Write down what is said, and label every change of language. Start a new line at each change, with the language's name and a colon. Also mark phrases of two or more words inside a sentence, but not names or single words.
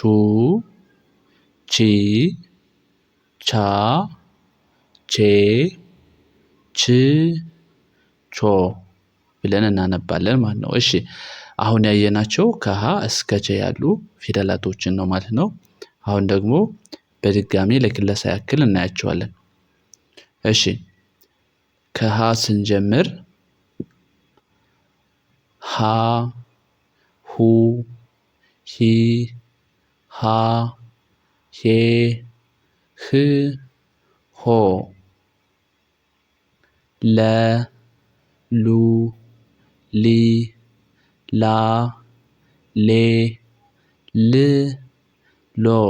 Amharic: ቺ ቻ ቼ ች ቾ ብለን እናነባለን ማለት ነው። እሺ አሁን ያየናቸው ከሀ እስከ ቸ ያሉ ፊደላቶችን ነው ማለት ነው። አሁን ደግሞ በድጋሚ ለክለሳ ያክል እናያቸዋለን። እሺ ከሀ ስንጀምር ሀ ሁ ሂ ሃ ሄ ህ ሆ ለ ሉ ሊ ላ ሌ ል ሎ